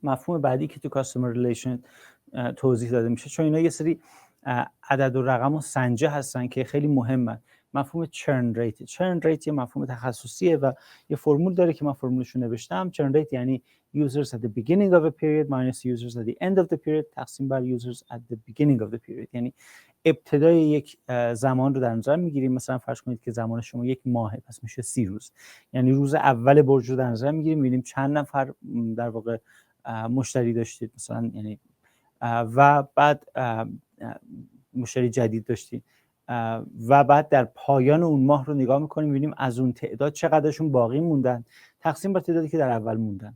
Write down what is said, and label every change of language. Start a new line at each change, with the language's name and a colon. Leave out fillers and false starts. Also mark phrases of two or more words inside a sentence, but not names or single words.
Persian: مفهوم بعدی که تو
English: customer relation
Persian: توضیح داده میشه، چون اینا یه سری عدد و رقم و سنجه هستن که خیلی مهمن. مفهوم
English: churn rate, churn rate
Persian: یه مفهوم تخصصیه و یه فرمول داره که من فرمولش رو نوشتم.
English: churn rate
Persian: یعنی
English: users at the beginning of a period minus users at the end of the period
Persian: تقسیم بر
English: users at the beginning of the period.
Persian: یعنی ابتدای یک زمان رو در نظر میگیریم. مثلا فرض کنید که زمان شما یک ماهه، پس میشه 30 روز. یعنی روز اول برج رو در نظر میگیریم، میبینیم چند نفر در واقع مشتری داشتید مثلا، یعنی و بعد مشتری جدید داشتید و بعد در پایان اون ماه رو نگاه میکنیم، میبینیم از اون تعداد چقدرشون باقی موندن تقسیم بر تعدادی که در اول موندن.